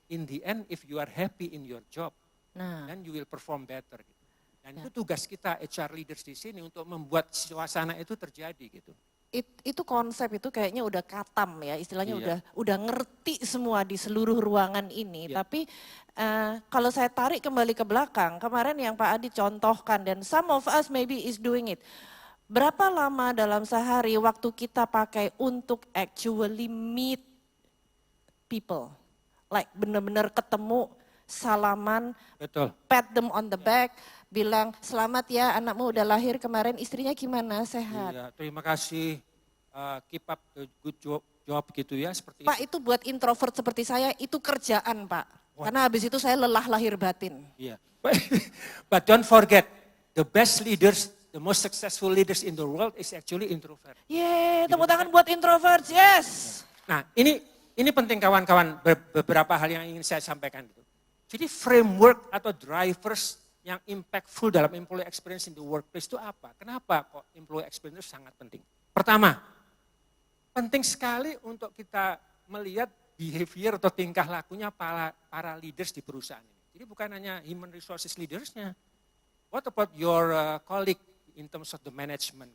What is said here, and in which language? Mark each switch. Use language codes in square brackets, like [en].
[en] In the end, if you are happy in your job, then you will perform better. [id] Gitu. Dan itu tugas kita HR leaders di sini untuk membuat suasana itu terjadi gitu. Itu konsep itu kayaknya udah katam ya, istilahnya udah ngerti semua di seluruh ruangan ini. Tapi kalau saya tarik kembali ke belakang, kemarin yang Pak Adi contohkan dan [en] some of us maybe is doing it. [id] Berapa lama dalam sehari waktu kita pakai untuk [en] actually meet people? [id] Like benar-benar ketemu, salaman, betul, [en] pat them on the back, [id] bilang selamat ya anakmu udah lahir kemarin, istrinya gimana, sehat. Iya, terima kasih, [en] keep up the good job [id] gitu ya. Seperti Pak itu buat introvert seperti saya itu kerjaan Pak. Karena habis itu saya lelah lahir batin. [en] Iya, but don't forget the best leaders, the most successful leaders in the world is actually introvert. [id] Yeay, tepuk tangan buat introvert, yes. Nah ini penting kawan-kawan, beberapa hal yang ingin saya sampaikan. Jadi framework atau drivers yang impactful dalam employee experience in the workplace itu apa? Kenapa kok employee experience itu sangat penting? Pertama, penting sekali untuk kita melihat behavior atau tingkah lakunya para leaders di perusahaan ini. Jadi bukan hanya human resources leadersnya. [en] What about your colleague in terms of the management?